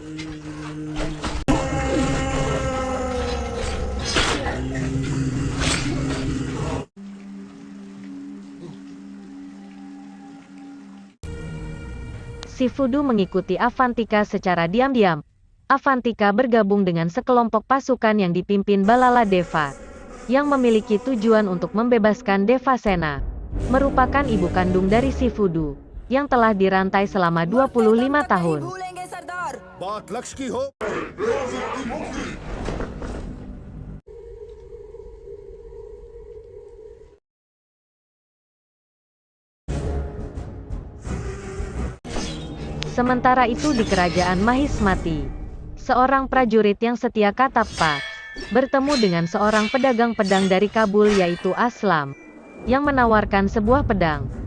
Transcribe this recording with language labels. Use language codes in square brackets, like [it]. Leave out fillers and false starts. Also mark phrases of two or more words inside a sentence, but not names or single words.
[id] Sifudu mengikuti Avantika secara diam-diam. Avantika bergabung dengan sekelompok pasukan yang dipimpin Balala Deva, yang memiliki tujuan untuk membebaskan Devasena, merupakan ibu kandung dari Sifudu, yang telah dirantai selama 25 tahun. [hi] बात लक्ष्य की हो। [id] Sementara itu di kerajaan Mahismati, seorang prajurit yang setia Katappa bertemu dengan seorang pedagang pedang dari Kabul yaitu Aslam, yang menawarkan sebuah pedang.